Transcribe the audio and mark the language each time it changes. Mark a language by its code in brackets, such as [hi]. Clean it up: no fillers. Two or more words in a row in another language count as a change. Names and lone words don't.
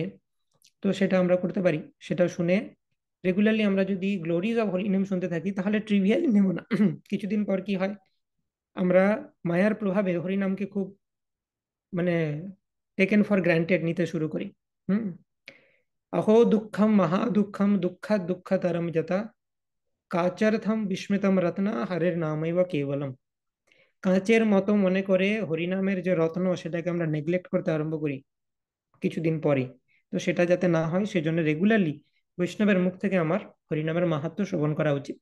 [bn] তো সেটা আমরা করতে পারি। সেটা শুনে রেগুলারলি আমরা যদি [en] glories of Hari name [bn] শুনতে থাকি, তাহলে ট্রিভিয়ালি নেব না। কিছুদিন পর কি হয়, আমরা মায়ার প্রভাবে হরিনামকে খুব মানে [en] taken for granted [bn] নিতে শুরু করি। [sa] হুম। अहो दुःखम महादुःखम दुःखात् दुःखतरम যথা কাচার্থম বিস্মৃতম রত্ন হরের নামৈব কেবলম। [bn] কাঁচের মতো মনে করে হরিনামের যে রত্ন, সেটাকে আমরা নেগলেক্ট করতে আরম্ভ করি কিছুদিন পরে। তো সেটা যাতে না হয়, সেজন্য রেগুলারলি বৈষ্ণবের মুখ থেকে আমার হরিনামের মাহাত্ম্য শ্রবণ করা উচিত।